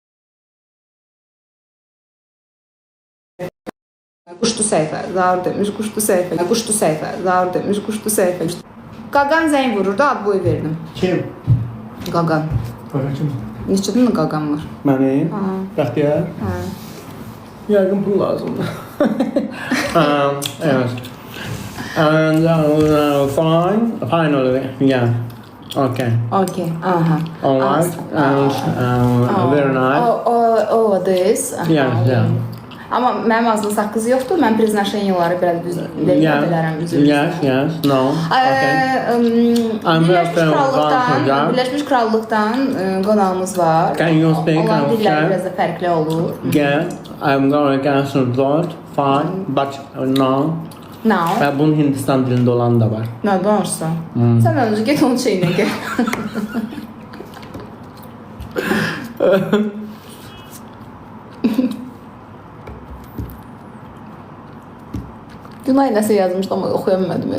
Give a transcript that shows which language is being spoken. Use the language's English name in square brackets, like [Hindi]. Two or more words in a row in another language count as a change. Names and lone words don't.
[Azerbaijani] Quşdu səhifə. Zaur demiş, quşdu səhifə. Quşdu səhifə. Zaur demiş, quşdu səhifə. Qaqan zəng vurur da, ad boy verdim. Kim? Qaqan. Qaqan. Neçədən mi qaqan var? Məni? Aha. Bəxtiyar? Hə. Yəqin pul lazımdır. Evet. [English] And finally, yeah. Okay. Okay. Aha. Alright. And very nice. Oh, this. Yeah. [Azerbaijani] Amma mənim ağzımda saqqız yoxdur. Mən prezentaşenyaları belə düz bilərəm üzr. [English] Yes. No. Okay. [Azerbaijani] Birləşmiş Krallıqdan qonağımız var. [English] Can you speak [Azerbaijani] Olan dilləri [English] Russian? [Azerbaijani] biraz da fərqli olur. [English] Yeah. I'm gonna cancel that. Fine. But no. Now. [Azerbaijani] Və bunun Hindistan dilində olan da var. Nə danışsan? Sən öncə get onun şeyinə gəl. Günay nəsə yazmışdı amma oxuya bilmədim.